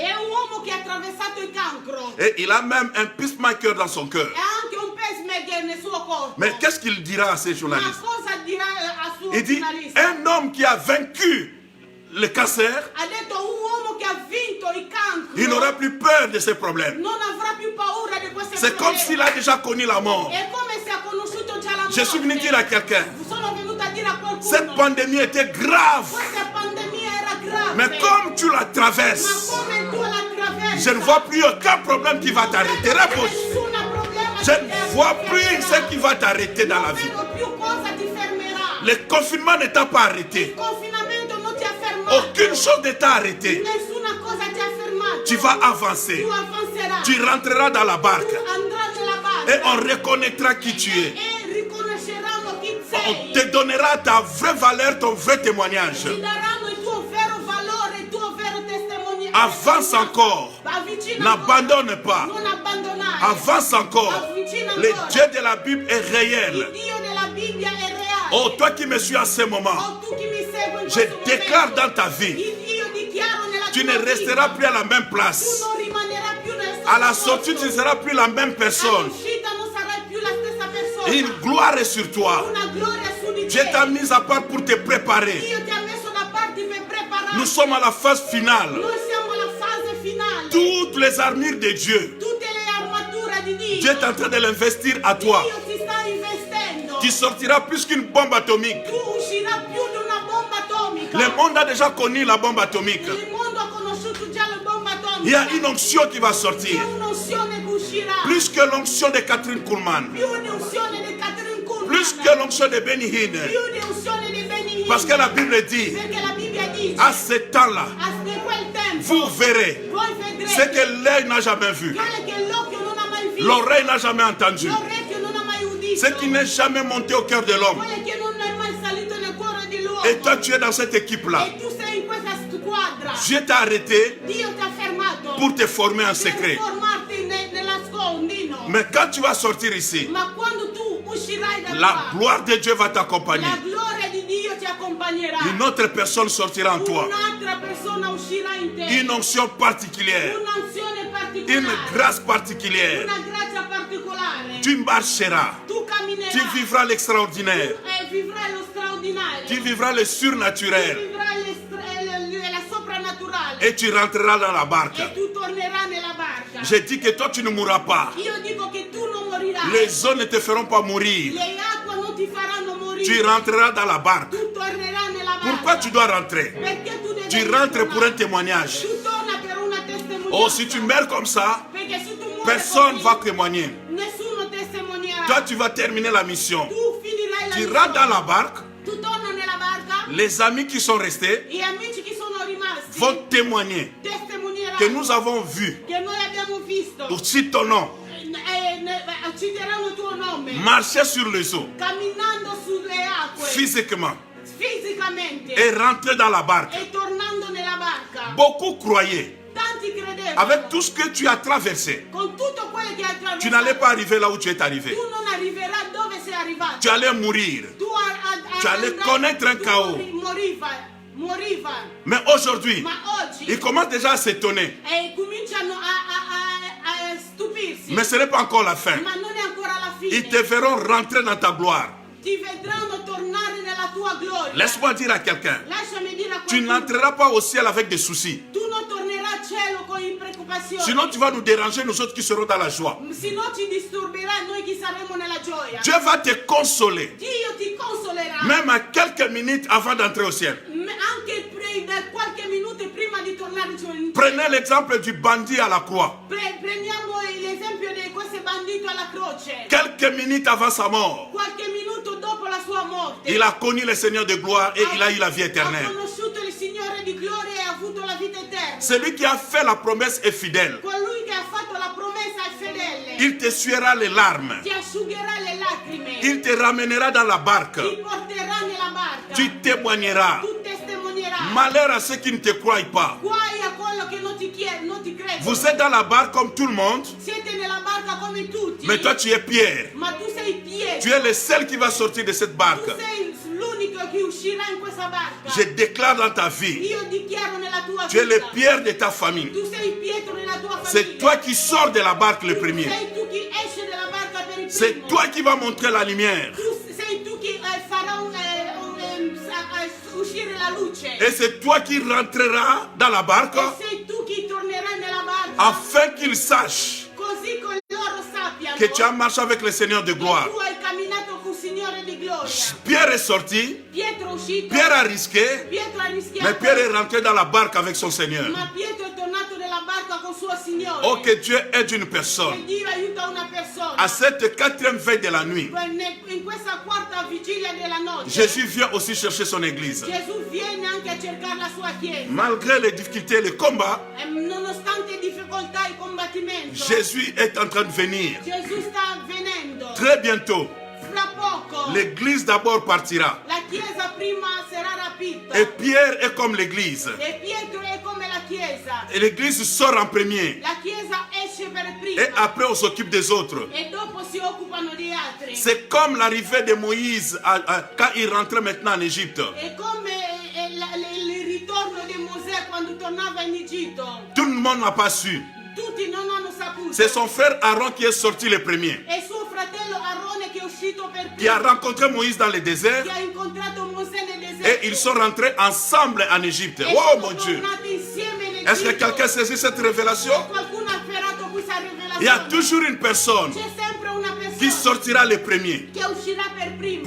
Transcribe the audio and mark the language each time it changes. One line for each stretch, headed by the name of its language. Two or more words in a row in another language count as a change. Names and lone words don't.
French: Et il a même un pacemaker dans son cœur. Mais qu'est-ce qu'il dira à ces journalistes? Il dit, un homme qui a vaincu le cancer Il n'aura plus peur de ces problèmes.
Italian: non avrà più paura di queste
French: C'est comme
Italian: problemi.
French: s'il a déjà connu la mort.
Italian: È come se ha conosciuto già la morte.
French: Je suis venu dire à quelqu'un,
Italian: Sono venuta a dire a qualcuno,
French: cette pandémie était grave.
Italian: questa pandemia era grave.
French: Mais comme tu la
Italian: Ma
French: traverses,
Italian: come tu la attraversi,
French: je ne vois plus aucun problème qui va t'arrêter. Repose.
Italian: nessun problema
French: Je
Italian: ti
French: ne vois plus
Italian: fermerà.
French: ce qui va t'arrêter dans la
Italian: Non
French: vie.
Italian: vedo più cosa ti fermerà.
French: Le confinement ne t'a pas arrêté.
Italian: Il confinamento non ti ha fermato.
French: Aucune chose ne t'a arrêté.
Italian: Nessuna cosa ti ha fermato.
French: Tu vas avancer.
Italian: Tu avanzerai.
French: Tu rentreras dans la barque.
Italian: Andrai nella barca.
French: Et on reconnaîtra qui tu es.
Italian: E riconosceranno chi
French: On
Italian: sei.
French: te donnera ta vraie valeur, ton vrai témoignage.
Italian: Ti daranno il tuo vero valore, il tuo vero testimone.
French: Avance encore.
Italian: Avvicina
French: N'abandonne pas.
Italian: Non abbandonare.
French: Avance encore.
Italian: Avvicina
French: Le
Italian: ancora.
French: Dieu de la Bible est réel.
Italian: Il Dio della Bibbia è reale.
French: Oh, toi qui me suis en ce moment,
Italian: Oh, tu che mi segui in
French: je
Italian: questo
French: déclare
Italian: momento,
French: dans ta vie,
Italian: io dichiaro nella
French: tu
Italian: tua
French: ne
Italian: vita,
French: resteras plus à la même
Italian: tu
French: place.
Italian: non rimanerai più nel stesso
French: À la
Italian: posto.
French: sortie, tu ne seras plus la même personne.
Italian: All'uscita non sarai più la stessa persona.
French: Une gloire est sur toi.
Italian: Una gloria su di
French: Dieu
Italian: te.
French: t'a mis à part pour te préparer.
Italian: Dio ti ha messo da parte per preparare.
French: Nous sommes à la phase finale.
Italian: Noi siamo alla fase finale.
French: Toutes les armures de Dieu,
Italian: Tutte le armature di Dio.
French: Dieu est en train de l'investir à toi.
Italian: Dio ti sta investendo.
French: Tu sortiras plus qu'une bombe atomique.
Italian: Tu uscirai più di una bomba atomica.
French: Le monde a déjà connu la bombe atomique.
Italian: Il mondo ha conosciuto già la bomba atomica.
French: Il y a une onction qui va
Italian: C'è
French: sortir.
Italian: un'unzione che uscirà.
French: Plus que l'onction de Catherine Kuhlman.
Italian: Più un'unzione di Catherine Kuhlman.
French: Plus que l'onction de Benny Hinn.
Italian: Più un'unzione di Benny Hinn.
French: Parce que la Bible dit,
Italian: Perché la Bibbia dice,
French: à ce temps-là,
Italian: in quel tempo,
French: vous verrez
Italian: voi
French: ce
Italian: vedrete
French: que l'œil n'a jamais vu,
Italian: quelle che l'occhio non ha mai visto,
French: l'oreille n'a jamais entendu,
Italian: l'orecchio non ha mai udito,
French: ce qui n'est jamais monté au cœur de l'homme.
Italian: quelle che non è mai salito nel cuore di l'uomo.
French: Et toi, tu es dans cette équipe-là.
Italian: E tu sei in questa squadra.
French: Dieu t'a arrêté
Italian: Dio ti ha fermato
French: pour te former en
Italian: per
French: secret.
Italian: formarti nell'ascondino.
French: Mais quand tu vas sortir ici,
Italian: Ma quando tu uscirai da
French: la
Italian: qua,
French: gloire de Dieu va t'accompagner.
Italian: la gloria di Dio ti accompagnerà.
French: Une autre personne sortira en toi.
Italian: Un'altra persona uscirà in te.
French: Une onction particulière.
Italian: Un'unzione particolare.
French: Une grâce particulière.
Italian: Una grazia particolare.
French: Tu marcheras.
Italian: Tu camminerai.
French: Tu vivras l'extraordinaire.
Italian: E vivrai lo straordinario.
French: Tu vivras le
Italian: Tu
French: surnaturel.
Italian: vivrai la soprannaturale.
French: Et tu rentreras dans la barque.
Italian: E tu tornerai nella barca.
French: Je dis que toi, tu ne mourras pas.
Italian: Io dico che tu non morirai.
French: Les eaux ne te feront pas mourir.
Italian: Le acque non ti faranno morire.
French: Tu rentreras dans la barque.
Italian: Tu tornerai nella barca.
French: Pourquoi tu dois rentrer?
Italian: Perché tu devi
French: Tu rentres pour un
Italian: tornare.
French: témoignage.
Italian: Tu torna per una testimonianza.
French: Oh, si tu meurs comme ça,
Italian: Perché se tu muori
French: personne
Italian: così,
French: va témoigner.
Italian: nessuno testimonierà.
French: Toi, tu vas terminer la mission.
Italian: Tu finirai la
French: Tu
Italian: missione.
French: rentres dans la barque.
Italian: Tu torna nella barca.
French: Les amis qui sont restés
Italian: Gli amici che sono rimasti
French: vont témoigner
Italian: testimonieranno
French: que nous avons vu
Italian: che noi abbiamo visto.
French: aussi ton nom
Italian: Citeranno il tuo nome.
French: marcher sur les eaux
Italian: Camminando sulle acque.
French: physiquement
Italian: Fisicamente.
French: et rentrer dans la barque.
Italian: E tornando nella barca.
French: Beaucoup croyaient,
Italian: Tanti credevano.
French: avec tout ce que tu as traversé,
Italian: Con tutto quello che hai attraversato.
French: tu n'allais pas arriver là où tu es arrivé.
Italian: Tu non arriverai dove sei arrivato.
French: Tu allais mourir. Tu allais connaître un chaos.
Italian: Moriva.
French: Mais aujourd'hui,
Italian: Ma oggi
French: ils commencent déjà à s'étonner.
Italian: cominciano a stupirsi.
French: Mais ce n'est pas encore la fin.
Italian: Ma non è ancora la fine.
French: Ils te verront rentrer dans ta gloire.
Italian: Ti vedranno tornare nella tua gloria.
French: Laisse-moi dire à quelqu'un,
Italian: Lasciami dire a
French: tu
Italian: qualcuno.
French: n'entreras pas au ciel avec des soucis.
Italian: Tu non tornerai al cielo con preoccupazioni.
French: Sinon, tu vas nous déranger, nous autres qui serons dans la joie.
Italian: Se no ci disturberai noi che saremo nella gioia.
French: Dieu va te consoler,
Italian: Dio ti consolerà.
French: même à quelques minutes avant d'entrer au ciel.
Italian: Anche da qualche minuto prima di tornare su.
French: Prenez l'exemple du bandit à la croix.
Italian: Prendiamo l'esempio di questo bandito alla croce.
French: Quelques minutes avant sa mort,
Italian: Qualche minuto dopo la sua morte.
French: il a connu le Seigneur de gloire et il a eu la vie
Italian: Ha
French: éternelle.
Italian: conosciuto il Signore di gloria e ha avuto la vita eterna.
French: Celui qui a fait la promesse est fidèle.
Italian: Colui che ha fatto la promessa è fedele.
French: Il te suera les larmes.
Italian: Ti asciugherà le lacrime.
French: Il te ramènera dans la barque.
Italian: Ti porterà nella barca.
French: Tu témoigneras.
Italian: Tu testimonierai.
French: Malheur à ceux qui ne te croient pas.
Italian: Guai a quello che non ti crede.
French: Vous êtes dans la barque comme tout le monde,
Italian: Siete nella barca come tutti.
French: mais toi tu es Pierre.
Italian: Ma tu sei Pietro.
French: Tu es le seul qui va sortir de cette
Italian: Tu
French: barque.
Italian: sei l'unico che uscirà in questa barca.
French: Je déclare dans ta vie,
Italian: Io dichiaro nella tua
French: tu es le
Italian: vita.
French: Pierre de ta famille.
Italian: Tu sei Pietro nella tua famiglia.
French: C'est toi qui sors de la barque le premier.
Italian: Sei tu che esce dalla barca per il primo.
French: C'est toi qui vas montrer la lumière.
Italian: Sei tu che farà uscire la luce.
French: Et c'est toi qui rentreras dans la barque
Italian: E sei tu che tornerai nella barca.
French: afin qu'ils sachent
Italian: così che loro sappiano
French: que tu as marché avec le Seigneur de
Italian: che
French: gloire.
Italian: tu hai camminato con il Signore di gloria.
French: Pierre est sorti,
Italian: Pietro è uscito,
French: Pierre a risqué,
Italian: Pietro ha rischiato,
French: mais Pierre est rentré dans la barque avec son Seigneur.
Italian: ma Pietro è tornato nella barca con suo Signore.
French: Oh, que Dieu aide une
Italian: Che
French: personne
Italian: Dio aiuta una persona.
French: à cette 4e veille de la nuit.
Italian: In questa quarta vigilia della notte,
French: Jésus vient aussi chercher son église.
Italian: Gesù viene anche a cercare la sua chiesa.
French: Malgré les difficultés et les combats,
Italian: E nonostante difficoltà e combattimento,
French: Jésus est en train de venir.
Italian: Gesù sta venendo.
French: Très bientôt,
Italian: Fra poco
French: l'église d'abord partira.
Italian: la chiesa prima sarà rapita.
French: Et Pierre est comme l'église.
Italian: E Pietro è come la chiesa.
French: Et l'église sort en premier.
Italian: La chiesa esce per prima.
French: Et après, on s'occupe des autres.
Italian: E dopo si occupano di altri.
French: C'est comme l'arrivée de Moïse quand il rentrait maintenant en Égypte.
Italian: È come il ritorno di Mosè quando tornava in Egitto.
French: Tout le monde n'a pas su.
Italian: Tutti non hanno saputo.
French: C'est son frère Aaron qui est sorti le premier.
Italian: È suo fratello Aarone che è uscito per
French: Qui a
Italian: primo.
French: rencontré Moïse dans le désert.
Italian: Che ha incontrato Mosè nel deserto.
French: Et ils sont rentrés ensemble en Égypte.
Italian: E
French: Oh
Italian: sono
French: mon Dieu.
Italian: tornati insieme in
French: Est-ce que
Italian: Egitto.
French: quelqu'un saisit cette révélation?
Italian: Qualcuno ha afferrato questa
French: Il y a
Italian: rivelazione.
French: toujours une personne
Italian: C'è sempre una
French: qui
Italian: persona
French: sortira le premier
Italian: che uscirà per primo.